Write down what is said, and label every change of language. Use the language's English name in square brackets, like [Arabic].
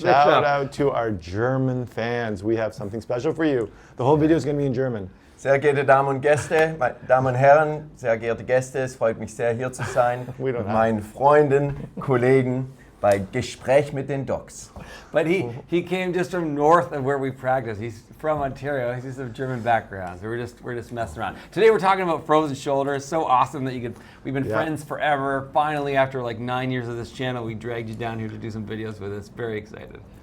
[English] Shout out to our German fans. We have something special for you. The whole video is going to be in German. [German] Sehr geehrte Damen und Gäste, meine Damen und Herren, sehr geehrte Gäste, es freut mich sehr, hier zu sein mit meinen Freunden, Kollegen bei Gespräch mit den Docs. [English] But he came just from north of where we practice. He's from Ontario. He's of German background. So we're just messing around. Today we're talking about frozen shoulder. It's so awesome that we've been friends forever. Finally, after like 9 years of this channel, we dragged you down here to do some videos with us. Very excited.